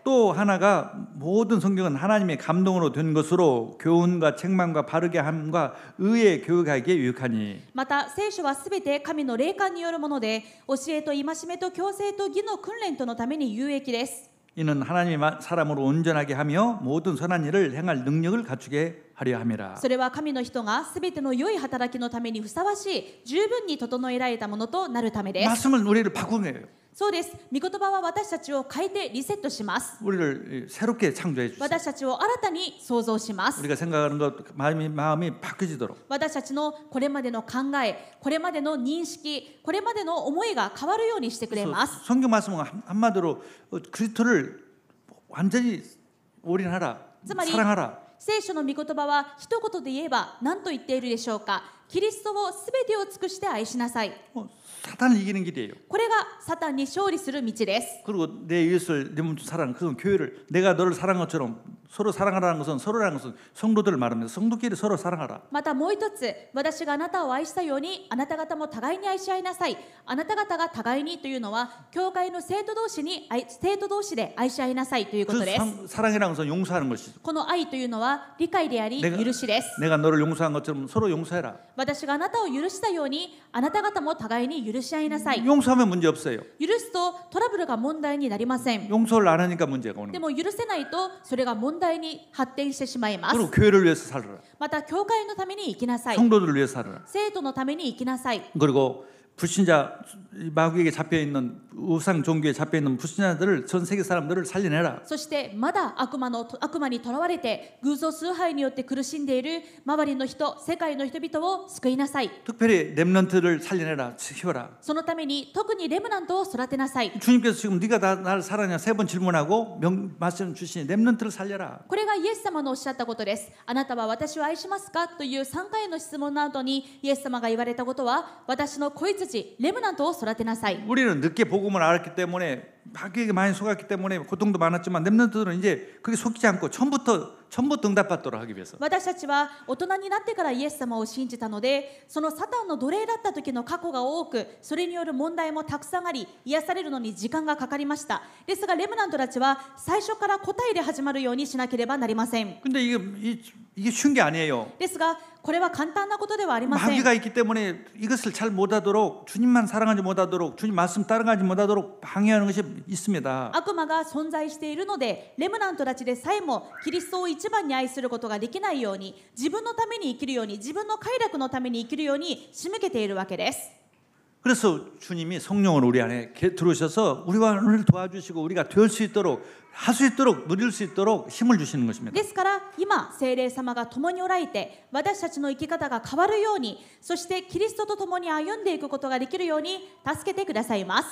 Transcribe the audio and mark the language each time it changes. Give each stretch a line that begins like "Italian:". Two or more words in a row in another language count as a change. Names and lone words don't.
Korean: 또 하나가 모든 성경은 하나님의 감동으로 된 것으로 교훈과 책망과 바르게 함과 의의 교육하기에 유익하니.
Japanese: また聖書はすべて神の霊感によるもので教えと戒めと矯正と義の訓練とのために有益です。
Korean: 이는 하나님의 사람으로 온전하게 하며 모든 선한 일을 행할 능력을 갖추게 하려 함이라.
Japanese: それは神の人がすべての良い働きのためにふさわしい十分に整えられたものとなるためです。
Korean: 말씀은 우리를 바꾸는 거예요.
Japanese: そうです。御言葉は私たちを変えてリセットします。
Korean: 우리를 새롭게 창조해 주세요.
Japanese: 私たちを新たに創造します。
Korean: 우리가 생각하는 것 마음이 바뀌지도록.
Japanese: 私たちのこれまでの考え、これまでの認識、これまでの思いが変わるようにしてくれます。
Korean: 성경 말씀은 한마디로 그리스도를 완전히 올인하라, 사랑하라.
Japanese: 聖書の御言葉は一言で言えば何と言っているでしょうか。キリストをすべてを尽くして愛しなさい。
Korean: 사탄을 이기는 길이에요.
Japanese: これがサタンに勝利する道です。
Korean: 그리고 내 이웃을 내 몸처럼 사랑하는 그런 교회를 내가 너를 사랑한 것처럼 서로 사랑하라는 것은 서로라는 것은 성도들을 말합니다. 성도끼리 서로 사랑하라.
Japanese: またもう一つ、私があなたを愛したようにあなた方も互いに愛し合いなさい。あなた方が互いにというのは教会の生徒同士で愛し合いなさいということです。
Korean: 사랑이라는 것은 용서하는 것이죠.
Japanese: この愛というのは理解であり許しです。
Korean: 내가 너를 용서한 것처럼 서로 용서해라.
Japanese: 私があなたを許したようにあなた方も互いに許し合いなさい。
Korean: 용서하면 문제 없어요.
Japanese: 許すとトラブルが問題になりません。
Korean: 용서를 안 하니까 문제가 오는
Japanese: で
Korean: 거예요.
Japanese: も許せないとそれが問題に発展してしまいます。
Korean: 그리고 교회를 위해서 살아라.
Japanese: また教会のために生きなさい。
Korean: 성도들을 위해서 살아라.
Japanese: 生徒のために生きなさい。
Korean: 그리고 불신자 마귀에게 잡혀 있는 우상 종교에 잡혀 있는 불신자들을 전 세계 사람들을 살려내라.
Japanese: そしてまだ悪魔にとらわれて偶像崇拝によって苦しんでいる周りの人、世界の人々を救いなさい。
Korean: 특별히 렘넌트를 살려내라. 키워라.
Japanese: そのために特にレムナントを育てなさい。
Korean: 주님께서 지금 네가 나를 사랑하냐 3번 질문하고 말씀 주시니 렘넌트를 살려라.
Japanese: これがイエス様のおっしゃったことです。あなたは私を愛しますかという3回の質問の後にイエス様が言われたことは、私の子羊レムナントを育てなさい。
Korean: 우리는 늦게 복음을 알았기 때문에 마귀에게 많이 속았기 때문에 고통도 많았지만 렘넌트들은 이제 그게 속이지 않고 처음부터 응답받도록 하기 위해서.
Japanese: 私たちは大人になってからイエス様を信じたので、そのサタンの奴隷だった時の過去が多く、それによる問題もたくさんあり、癒されるのに時間がかかりました。ですがレムナントたちは最初から答えで始まるようにしなければなりません。
Korean: 근데 이게 쉬운 게 아니에요.
Japanese: ですがこれは簡単なことではありません。
Korean: 마귀가 있기 때문에 이것을 잘 못하도록 주님만 사랑하지 못하도록 주님 말씀 따라가지 못하도록 방해하는 것이 있습니다.
Japanese: 悪魔が存在しているので、レムナントたちでさえもキリストを一番に愛することができないように、自分のために生きるように、自分の快楽のために生きるように仕向けているわけです。
Korean: 그래서 주님이 성령을 우리 안에 들어오셔서 우리를 도와주시고 우리가 될 수 있도록 할 수 있도록 누릴 수 있도록 힘을 주시는 것입니다.
Japanese: ですから今聖霊様が共におられて、私たちの生き方が変わるように、そしてキリストと共に歩んでいくことができるように助けてくださいます。